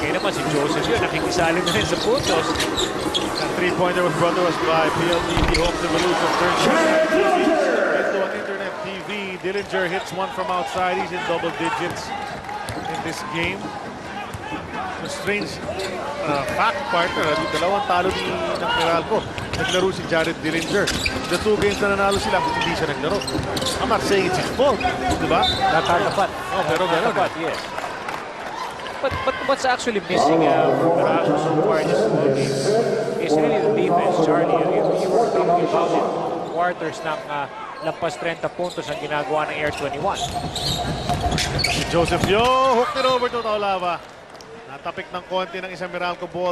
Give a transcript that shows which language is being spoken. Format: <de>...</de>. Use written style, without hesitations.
<tl>Kaya naman si Joseph Yo, nakikisali na rin sa puntos.</tl> <en>That three-pointer was brought to us by PLDT Homes Evolution. Turns into an internet TV. Dillinger hits one from outside. He's in double digits in this game. A strange fact, partner.</en> <tl>Dalawang talo ng Meralco. Naglaro si Jared Dillinger. The 2 games na nanalo sila, hindi siya naglaro.</tl> <en>I'm not saying it's his fault.</en> <tl>Diba? Nakatapat. Oh, pero gano'n.</tl> <en>Yes. But what's actually missing from Meralco so far in this ball game is really the defense, Charlie. You were talking about it. Quarters ng</en> <tl>lampas 30 puntos ang ginagawa ng Air21.</tl> <en>Si Joseph Yo, hooked it over to Taulava.</en> <tl>Natapik ng konti ng isang Meralco ball.</tl>